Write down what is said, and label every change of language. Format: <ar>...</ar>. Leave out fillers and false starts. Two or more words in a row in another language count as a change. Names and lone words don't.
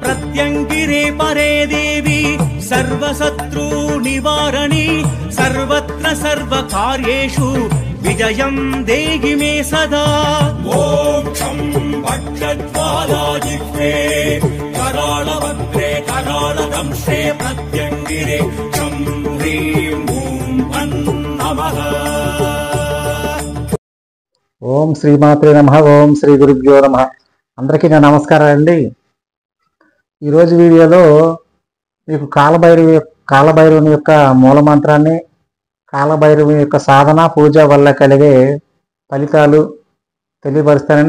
<sa>प्रत्यङ्गिरे परे देवी सर्वशत्रु निवारणी सर्वत्र सर्वकार्येषु विजयं देहि मे सदा। मोक्षं वक्षज्वालाजिह्वे कराळवक्त्रे कराळदंशे प्रत्यङ्गिरे चं ह्रीं ॐ नमः। ఓం శ్రీమాత్రే నమః. ఓం శ్రీ గురుభ్యో నమః.</sa> <te>అందరికీ నా నమస్కారం అండి. ఈరోజు వీడియోలో మీకు కాలభైరవుని యొక్క మూలమంత్రాన్ని, కాలభైరవుని యొక్క సాధన పూజ వల్ల కలిగే ఫలితాలు తెలియపరుస్తానండి.</te>